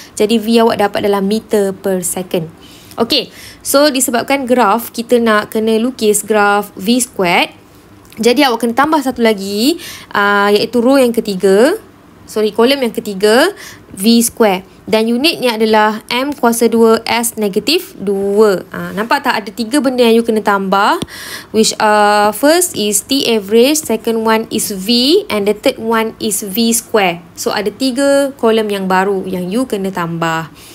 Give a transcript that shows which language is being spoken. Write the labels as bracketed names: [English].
[Malay] Jadi V awak dapat dalam meter per second. Okay, so disebabkan graf, kita nak kena lukis graf V squared. Jadi awak kena tambah satu lagi, iaitu row yang ketiga. Kolom yang ketiga, V square. Dan unitnya adalah M kuasa 2 S negatif 2. Nampak tak ada 3 benda yang you kena tambah. [English] Which first is T average, second one is V, and the third one is V square. [Malay] So ada 3 kolom yang baru yang you kena tambah.